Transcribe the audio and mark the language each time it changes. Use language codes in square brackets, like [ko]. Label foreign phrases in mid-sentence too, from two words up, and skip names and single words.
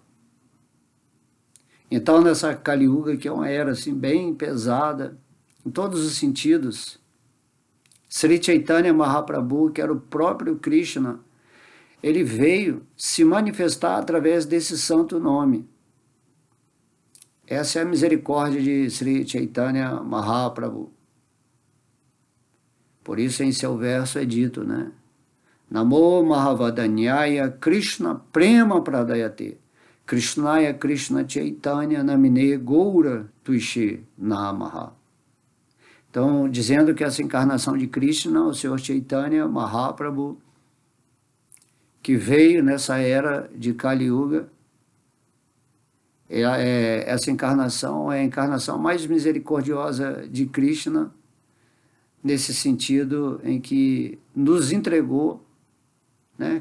[pt] Então, nessa Kali Yuga, que é uma era assim bem pesada em todos os sentidos, Sri Chaitanya Mahaprabhu, que era o próprio Krishna, ele veio se manifestar através desse santo nome. Essa é a misericórdia de Sri Chaitanya Mahaprabhu. Por isso, em seu verso é dito, né? [sa] नमो महावदान्याय कृष्णप्रेम प्रदाय ते कृष्णाय कृष्णचैतन्य नाम्ने गौरत्विषे नमः. [pt] Então, dizendo que essa encarnação de Krishna, o Senhor Chaitanya Mahaprabhu, que veio nessa era de Kali Yuga, essa encarnação é a encarnação mais misericordiosa de Krishna, nesse sentido em que nos entregou, né?